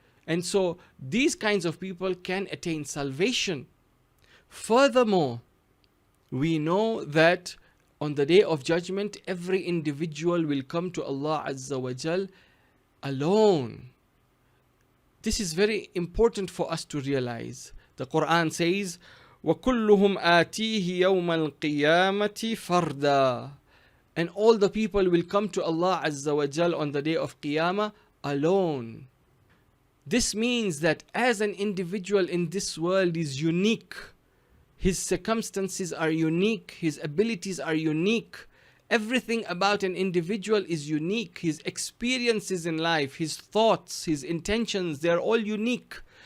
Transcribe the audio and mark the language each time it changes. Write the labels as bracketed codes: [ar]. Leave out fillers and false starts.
[en] And so these kinds of people can attain salvation. Furthermore, we know that on the day of judgment, every individual will come to Allah Azza wa Jal alone. This is very important for us to realize. The Quran says, [ar] وَكُلُّهُمْ آتِيهِ يَوْمَ الْقِيَامَةِ فَرْدًا. [en] And all the people will come to Allah Azza wa Jal on the day of Qiyamah alone. This means that as an individual in this world is unique, His circumstances are unique. His abilities are unique. Everything about an individual is unique. His experiences in life, his thoughts, his intentions, they are all unique.